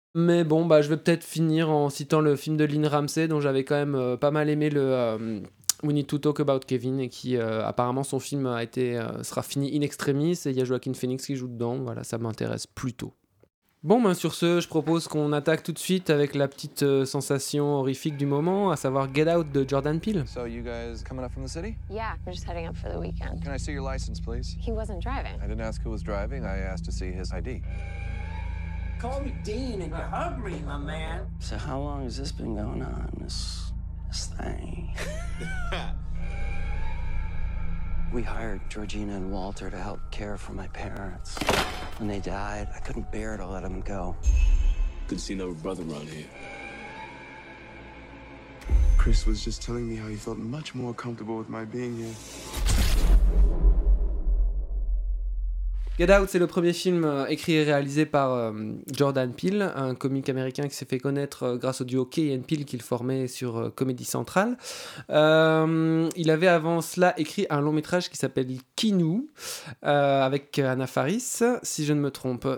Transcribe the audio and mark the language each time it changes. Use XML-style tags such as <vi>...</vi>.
<fr>Mais bon, bah, je vais peut-être finir en citant le film de Lynn Ramsey, dont j'avais quand même pas mal aimé le We Need to Talk About Kevin, et qui, apparemment, son film sera fini in extremis, et il y a Joaquin Phoenix qui joue dedans. Voilà, ça m'intéresse plutôt. Bon, ben sur ce, je propose qu'on attaque tout de suite avec la petite sensation horrifique du moment, à savoir Get Out de Jordan Peele.</fr> <en>So you guys coming up from the city? Yeah, we're just heading up for the weekend. Can I see your license, please? He wasn't driving. I didn't ask who was driving, I asked to see his ID. Call me Dean and you hug me, my man. So how long has this been going on, this thing? We hired Georgina and Walter to help care for my parents. When they died, I couldn't bear to let them go. Couldn't see no brother around here. Chris was just telling me how he felt much more comfortable with my being here.</en> <fr>Get Out, c'est le premier film écrit et réalisé par Jordan Peele, un comique américain qui s'est fait connaître grâce au duo Key & Peele qu'il formait sur Comedy Central. Il avait avant cela écrit un long métrage qui s'appelle Kinou, avec Anna Faris, si je ne me trompe.</fr>